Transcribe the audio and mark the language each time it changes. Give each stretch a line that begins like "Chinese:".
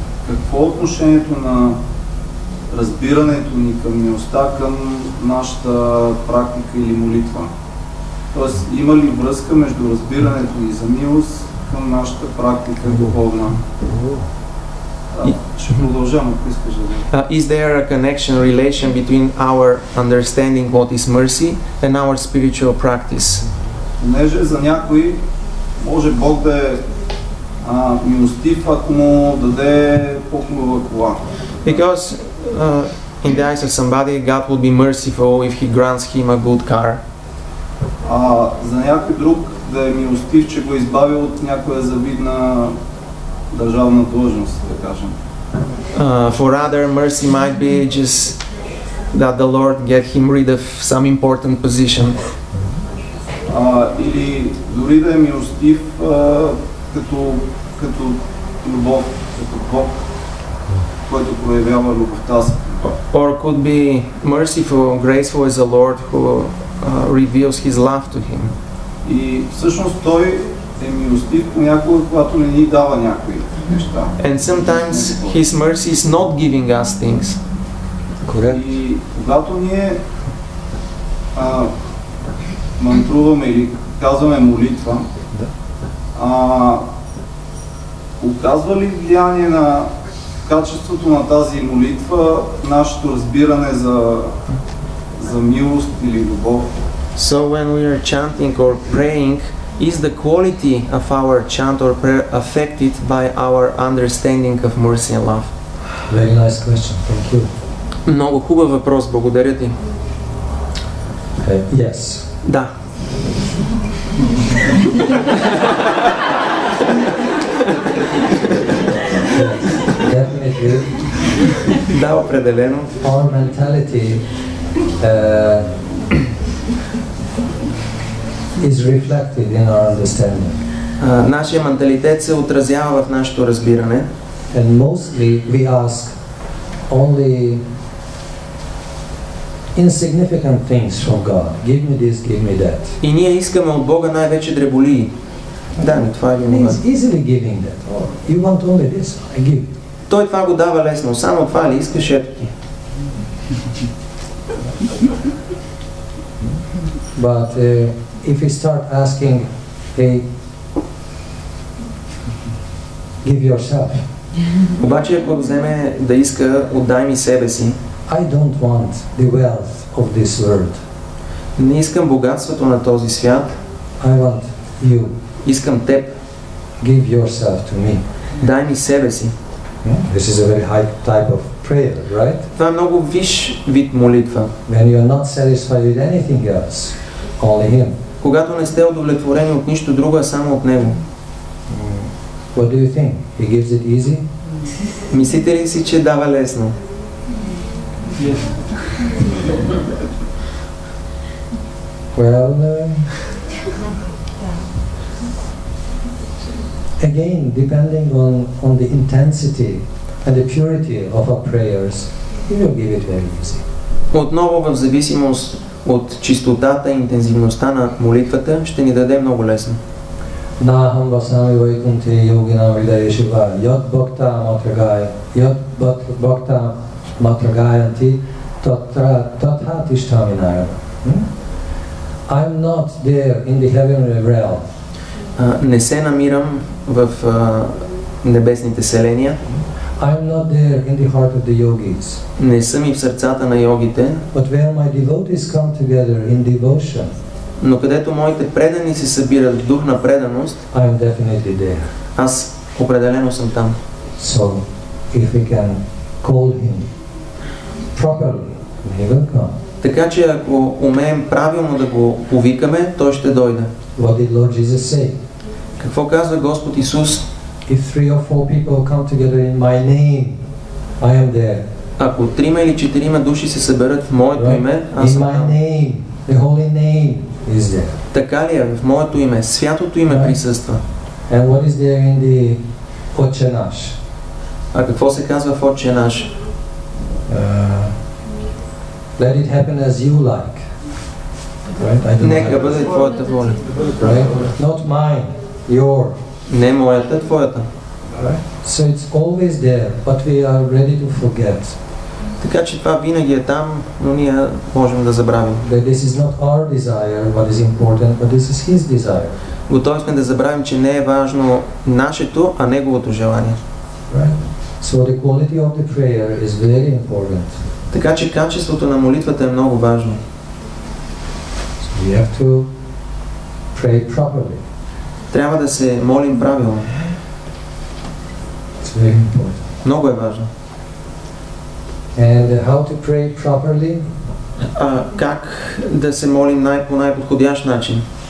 Bulgarian: Какво е отношението на разбирането ни към милостта, към нашата практика или молитва? Тоест, има ли връзка между разбирането ни за милост към нашата практика духовна? Ще продължам, ако искаш да...
English: Is there a connection, relation between our understanding what is mercy and our spiritual practice?
Bulgarian: Понеже за някой може Бог да е милостив, ако му даде по-хубава кола.
English: Because in the eyes of somebody, God will be merciful if He grants him a good car.
Bulgarian: За някой друг да е милостив, че го е избавил от някоя завидна държавна длъжност, да кажем.
English: For other, mercy might be just that the Lord get him rid of some important position.
Bulgarian: Или дори да е милостив като любов, като Бог, който проявява любовта си.
English: Or could be merciful, graceful as the Lord who reveals His love to him.
Bulgarian: И всъщност той е милостив понякога, когато не ни дава някои неща.
English: And sometimes His mercy is not giving us things. Correct.
Bulgarian: И когато ние мантруваме или казваме молитва, оказва ли влияние на качеството на тази молитва нашето разбиране за милост или любов?
English: So when we are chanting or praying, is the quality of our chant or prayer affected by our understanding of mercy and love? Very nice question. Thank you.
Bulgarian: Много хубав въпрос, благодаря ти.
English: Yes.
Bulgarian: Да.
English: Definitely.
Bulgarian: Да, определено.
English: Our mentality is reflected in our understanding.
Bulgarian: Нашия менталитет се отразява в нашето разбиране.
English: And mostly we ask only insignificant things from God. Give me this, give me that.
Bulgarian: И ние искаме от Бога най-вече дреболии. Да, ми това е
English: He's easily giving that. Oh, you want only this? I give.
Bulgarian: Той това го дава лесно. Само това ли искаш, ето ти.
English: But if we start asking, hey, give yourself.
Bulgarian: Обаче ако вземе да иска, отдай ми себе си.
English: I don't want the wealth of this world.
Bulgarian: Не искам богатството на този свят.
English: I want you.
Bulgarian: Искам теб.
English: Give yourself to me.
Bulgarian: Дай ми себе си.
English: This is a very high type of prayer, right?
Bulgarian: Това е много висш вид молитва.
English: When you are not satisfied with anything else, only Him.
Bulgarian: Когато не сте удовлетворени от нищо друго, а само от Него.
English: What do you think? He gives it easy?
Bulgarian: Мислите ли си, че дава лесно?
English: Well, again, depending on the intensity and the purity of our prayers, He will give it very easy.
Bulgarian: Отново в зависимост от чистотата и интензивността на молитвата ще ни даде много лесно.
Sanskrit: Naham vasami vaikunte yoginam hridayeshva yad bhakta matragaya yad bhakta matragayanti tatha tishtami narayana.
English: I'm not there in the heavenly realm.
Bulgarian: Не се намирам в небесните селения.
English: I'm not there in the heart of the yogis.
Bulgarian: Не съм и в сърцата на йогите.
English: But where my devotees come together in devotion,
Bulgarian: но където моите предани се събират в дух на преданост,
English: I am definitely there.
Bulgarian: Аз определено съм там.
English: So, if we can call Him properly, He will come.
Bulgarian: Така че ако умеем правилно да го повикаме, той ще дойде.
English: What did Lord Jesus say?
Bulgarian: Какво казва Господ Исус?
English: If 3 or 4 people come together in my name, I am there.
Bulgarian: Ако 3 или 4 души се съберат в моето име, аз съм
English: in my
Bulgarian: там.
English: name, the holy name is there.
Bulgarian: Така ли е? В моето име, святото име присъства.
English: And what is there in the Отче наш?
Bulgarian: А какво се казва в Отче наш?
English: Let it happen as you like. Right? I don't
Bulgarian: Нека
English: know.
Bulgarian: бъде твоята воля.
English: Right? Not mine, your.
Bulgarian: Не моята, твоята.
English: Right? So it's always there, but we are ready to forget.
Bulgarian: Така че това винаги е там, но ние можем да забравим.
English: That this is not our desire, what is important, but this is His desire.
Bulgarian: Готови сме да забравим, че не е важно нашето, а Неговото желание.
English: Right? So the quality of the prayer is very important.
Bulgarian: Така че качеството на молитвата е много важно.
English: So we have to pray properly.
Bulgarian: Трябва да се молим правилно.
English: It's very important.
Bulgarian: Много е важно.
English: And how to pray properly?
Bulgarian: Как да се молим по най-подходящ начин?